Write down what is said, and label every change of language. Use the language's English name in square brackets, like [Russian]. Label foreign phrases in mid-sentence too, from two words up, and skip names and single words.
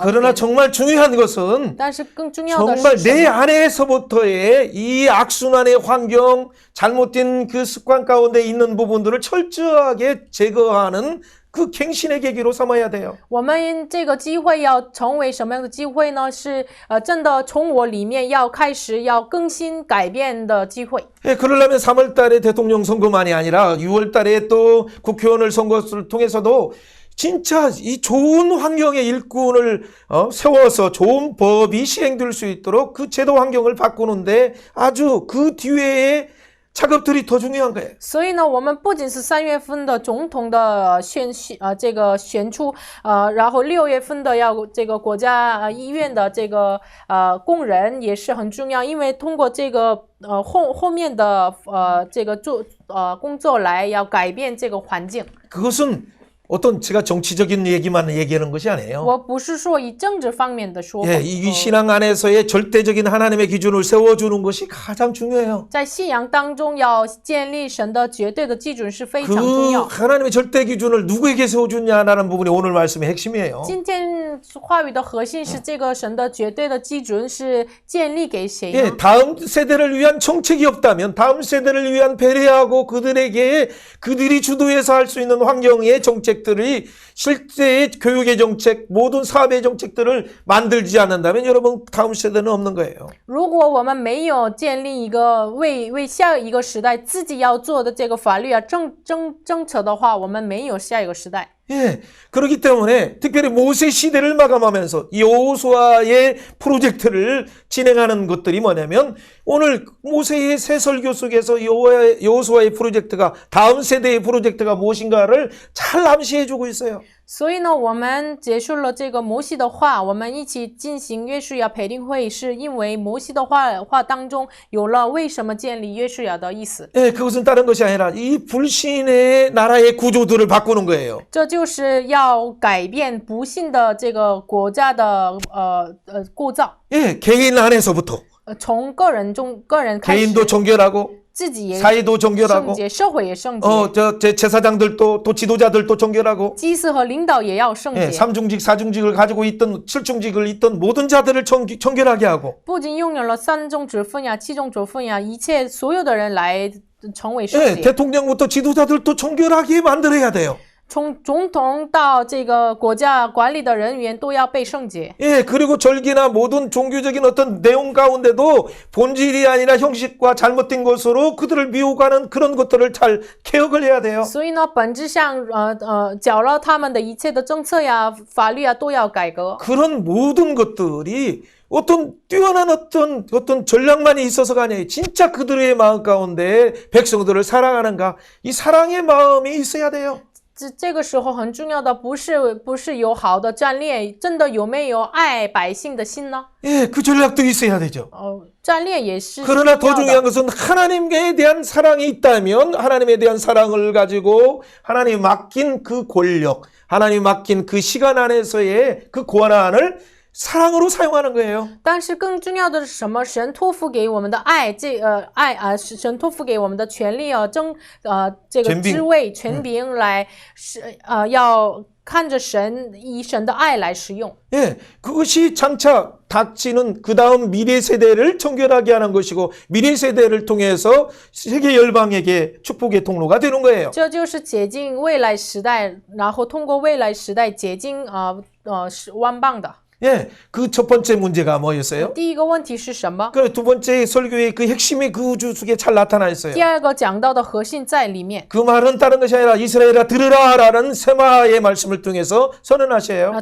[Korean] 그러나 정말 중요한 것은 [Chinese] 但是更重要的 [Korean] 정말 [Chinese] 是什 [Korean] 내 [Chinese] 么？ [Korean] 안에서부터의 이 악순환의 환경, 잘못된 그 습관 가운데 있는 부분들을 철저하게 제거하는 그 갱신의 계기로 삼아야 돼요. [Chinese] 我们这个机会要成为什么样的机会呢？是真的从我里面要开始要更新改变的机会。 [Korean] 예, 그러려면 3월 달에 대통령 선거만이 아니라 6월 달에 또 국회의원을 선거를 통해서도 진짜 이 좋은 환경의 일꾼을 세워서 좋은 법이 시행될 수 있도록 그 제도 환경을 바꾸는데 아주 그 뒤에 작업들이 더 중요한 거예요. [Chinese] 所以呢，我们不仅是3月份的总统的这个选出，然后6月份的要这个国家医院的这个工人也是很重要，因为通过这个后面的这个工作来要改变这个环境。 [Korean] 그것은 어떤 제가 정치적인 얘기만 얘기하는 것이 아니에요. [Chinese] 我不是说以政治方面的说法。 [Korean] 예, 이 신앙 안에서의 절대적인 하나님의 기준을 세워주는 것이 가장 중요해요. [Chinese] 在信仰当中要建立神的绝对的基准是非常重 [Korean] 그 [Chinese] 要。 [Korean] 하나님의 절대 기준을 누구에게 세워주냐라는 부분이 오늘 말씀의 핵심이에요. [Chinese] 今天话语的核心是这个神的绝对的基准是建立给谁呢？ [Korean] 예, 다음 세대를 위한 정책이 없다면 다음 세대를 위한 배려하고 그들에게 그들이 주도해서 할 수 있는 환경의 정책들이 실제의 교육의 정책, 모든 사업의 정책들을 만들지 않는다면 여러분 다음 세대는 없는 거예요. [Chinese] 如果我们没有建立一个为下一个时代自己要做的这个法律政策的话，我们没有下一个时代。 [Korean] 예, 그렇기 때문에 특별히 모세 시대를 마감하면서 여호수아의 프로젝트를 진행하는 것들이 뭐냐면 오늘 모세의 새 설교 속에서 여호수아의 프로젝트가 다음 세대의 프로젝트가 무엇인가를 잘 암시해주고 있어요. [Chinese] 所以呢，我们结束了这个摩西的话，我们一起进行约书亚培灵会，是因为摩西的话当中有了为什么建立约书亚的意思。 [Korean] 예, 그것은 다른 것이 아니라 이 불신의 나라의 구조들을 바꾸는 거예요. [Chinese] 这就是要改变不幸的这个国家的构造， [Korean] 예, 개인 안에서부터 [Chinese] 从个人开始， [Korean] 개인도 정결하고 [Chinese] 自己也 [Korean] 사회도 [Chinese] 圣 [Korean] 정결하고 [Chinese] 洁，社会也圣洁， [Korean] 제사장들도 또 지도자들도 정결하고 [Chinese] 祭司和领导也要圣 [Korean] 예, [Chinese] 洁。 [Korean] 3중직, 4중직을 가지고 있던 7중직을 있던 모든 자들을 정결하게 하고 [Chinese] 不仅拥有了3种职分呀、7种职分呀，一切所有的人来成为圣 [Korean] 예, [Chinese] 洁。 [Korean] 대통령부터 지도자들도 정결하게 만들어야 돼요. [Chinese] 从总统到这个国家管理的人员都要被圣洁。 [Korean] 예, 그리고 절기나 모든 종교적인 어떤 내용 가운데도 본질이 아니라 형식과 잘못된 것으로 그들을 미혹하는 그런 것들을 잘 개혁을 해야 돼요. [Chinese] 所以呢，本质上搅了他们的一切的政策呀、法律啊都要改革。 [Korean] 그런 모든 것들이 어떤 뛰어난 어떤 전략만이 있어서가 아니에요. 진짜 그들의 마음 가운데 백성들을 사랑하는가? 이 사랑의 마음이 있어야 돼요. [Chinese] 这个时候很重要的不是有好的战略，真的有没有爱百姓的心呢？ [Korean] 예, 그 전략도 있어야 되죠. [Chinese] 战略也是 [Korean] 그러나 더 [Chinese] 需要的。 [Korean] 중요한 것은 하나님에 대한 사랑이 있다면 하나님에 대한 사랑을 가지고 하나님이 맡긴 그 권력, 하나님이 맡긴 그 시간 안에서의 그 권한을 사랑으로 사용하는 거예요. [Chinese] 但是更重要的是什么？神托付给我们的爱，神托付给我们的权利这个职位权柄来要看着神以神的爱来使用。 [Korean] 예, 그것이 장차 닥치는 그 다음 미래 세대를 정결하게 하는 것이고 미래 세대를 통해서 세계 열방에게 축복의 통로가 되는 거예요. [Chinese] 这就是解禁未来时代，然后通过未来时代解禁万邦的。 [Korean] 예, 그 첫 번째 문제가 뭐였어요? [Chinese] 第一个问题是什么？ [Korean] 그 두 번째 설교의 그 핵심이 그 우주 속에 잘 나타나 있어요. [Chinese] 第二个讲到的核心在里面。 [Korean] 그 말은 다른 것이 아니라 이스라엘아 들으라라는 세마의 말씀을 통해서 선언하셔요.